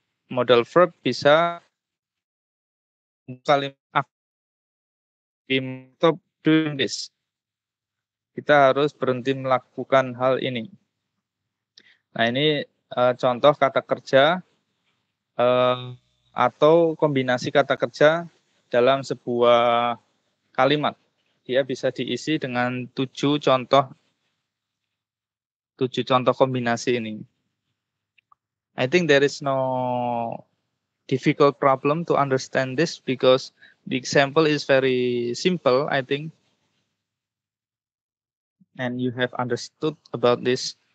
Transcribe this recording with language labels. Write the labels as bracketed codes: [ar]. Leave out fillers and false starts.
[en] Modal verb [id] bisa kalimat [en] stop doing this. [id] Kita harus berhenti melakukan hal ini. Nah, ini contoh kata kerja atau kombinasi kata kerja dalam sebuah kalimat. Dia bisa diisi dengan 7 contoh kombinasi ini. [en] I think there is no difficult problem to understand this because the example is very simple, I think. And you have understood about this.